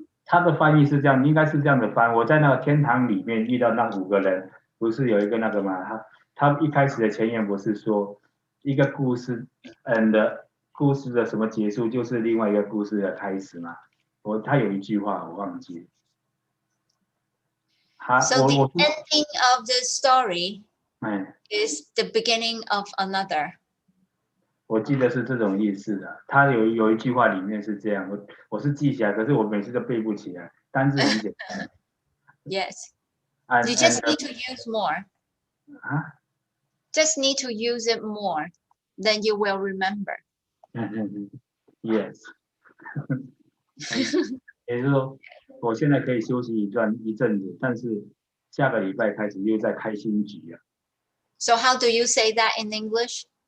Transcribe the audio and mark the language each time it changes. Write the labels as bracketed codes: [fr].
[zh] 他的翻译是这样，应该是这样的翻。我在那个天堂里面遇到那5个人，不是有一个那个吗？他一开始的前言不是说一个故事 and 故事的什么结束就是另外一个故事的开始吗？他有一句话我忘记了。 [en] So the ending of the story is the beginning of another. [zh] 我记得是这种意思的。他有一句话里面是这样，我是记起来，可是我每次都背不起来。单字很简单。 [en] Yes. You just need to use more. Just need to use it more, then you will remember. Yes. [zh] 也就是说，我现在可以休息一阵子，但是下个礼拜开始又在开新局了。 [en] So how do you say that in English?